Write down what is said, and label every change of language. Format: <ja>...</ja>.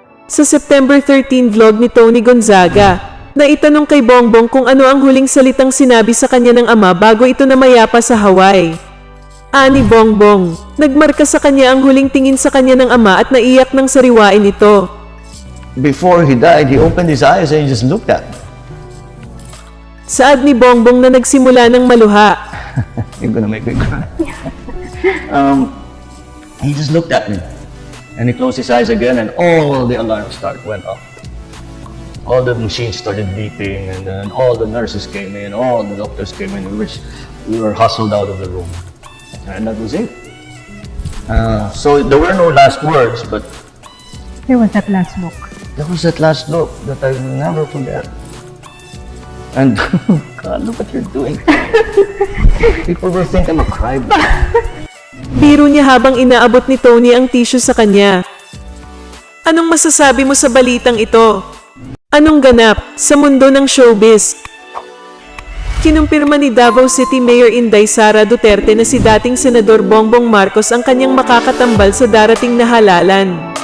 <tl>Sa September 13 vlog ni Tony Gonzaga, naitanong kay Bongbong kung ano ang huling salitang sinabi sa kanya ng ama bago ito namayapa sa Hawaii. Ani Bongbong, nagmarka sa kanya ang huling tingin sa kanya ng ama at naiyak ng sariwain ito.</tl> <en>Before he died, he opened his eyes and he just looked at me.</en> <tl>Saad ni Bongbong na nagsimula ng maluha.</tl> <en>You're gonna make me cry. He just looked at me. And he closed his eyes again and all the alarms went off. All the machines started beeping and then all the nurses came in, all the doctors came in, we were hustled out of the room. And that was it. So there were no last words, but There was that last look. there was that last look that I will never forget. And God, look what you're doing. People will think I'm a crybaby.</en> <tl>Biro niya habang inaabot ni Tony ang tissue sa kanya. Anong masasabi mo sa balitang ito? Anong ganap sa mundo ng showbiz? Kinumpirma ni Davao City Mayor Inday Sara Duterte na si dating Senador Bongbong Marcos ang kanyang makakatambal sa darating na halalan.</tl>